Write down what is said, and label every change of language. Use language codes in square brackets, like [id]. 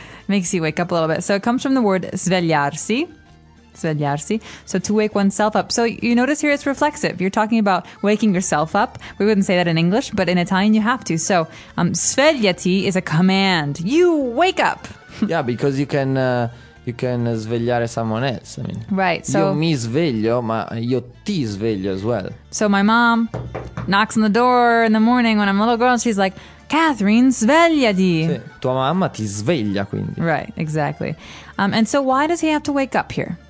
[en] makes you wake up a little bit. So it comes from the word svegliarsi. Svegliarsi. So to wake oneself up. So you notice here it's reflexive. You're talking about waking yourself up. We wouldn't say that in English, but in Italian you have to. So svegliati is a command. You wake up. Yeah, because you can svegliare someone else. I mean, right. So [it] io mi sveglio, ma io ti sveglio [en] as well. So my mom knocks on the door in the morning when I'm a little girl, and she's like, Catherine, svegliati. [it] Sì, tua mamma ti sveglia, quindi. [en] Right, exactly. And so why does he have to wake up here?